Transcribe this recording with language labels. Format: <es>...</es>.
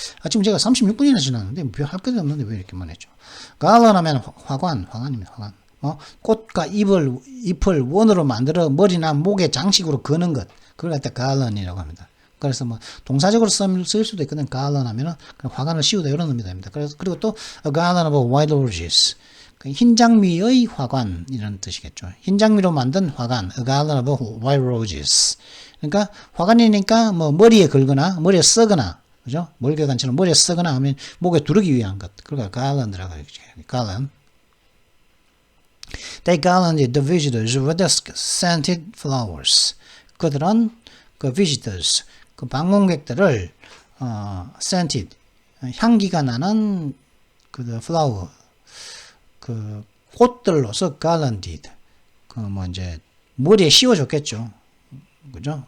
<ko>지금 제가 36분이나 지났는데 별 할 것도 없는데 왜 이렇게만 했죠. 가을은 하면 화관입니다. 화관. 꽃과 잎을 원으로 만들어 머리나 목에 장식으로 거는 것. 그걸 갖다 가을이라고 합니다. 그래서 동사적으로 쓸 수도 있거든. 가을은 하면은 화관을 씌우다 이런 의미입니다. 그리고 또</ko> <en>a garland of white roses.</en> <ko>흰 장미의 화관 이런 뜻이겠죠. 흰 장미로 만든 화관,</ko> <en>a garland of white roses.</en> <ko>그러니까 화관이니까 머리에 걸거나 머리에 쓰거나, 그죠? 몰개관처럼 머리에 쓰거나 하면 목에 두르기 위한 것. 그러니까 garland라고 하죠.</ko> <en>garland. They garlanded the visitors with the scented flowers.</en> <ko>그들은 그 visitors, 그 방문객들을 scented, 향기가 나는 그 flower, 그 꽃들로서 garlanded, 이제 머리에 씌워줬겠죠. 그죠?</ko>